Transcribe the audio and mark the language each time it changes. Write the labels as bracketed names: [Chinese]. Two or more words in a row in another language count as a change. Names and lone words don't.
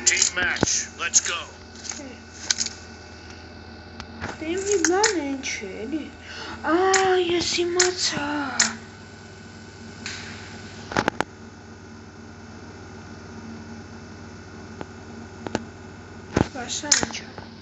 [English] Deathmatch. Let's go. [Armenian] Դե մի բան ինչ է, էլի։ Ես իմացա։ Բաշա ինչ է։